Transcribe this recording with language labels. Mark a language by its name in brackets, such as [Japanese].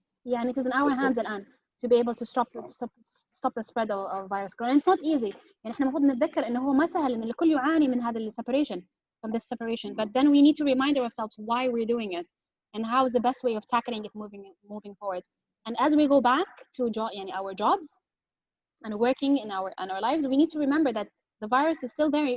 [English] يعني it is in our hands [Arabic] الان [English] to be able to stop the spread of virus corona. It's not easy. [Arabic] يعني احنا المفروض نتذكر انه هو ما سهل، ان الكل يعاني من هذا [English] separation, from this separation. But then we need to remind ourselves why we're doing it and how is the best way of tackling it moving forward. And as we go back to يعني our jobs and working in our lives, we need to remember that the virus is still there.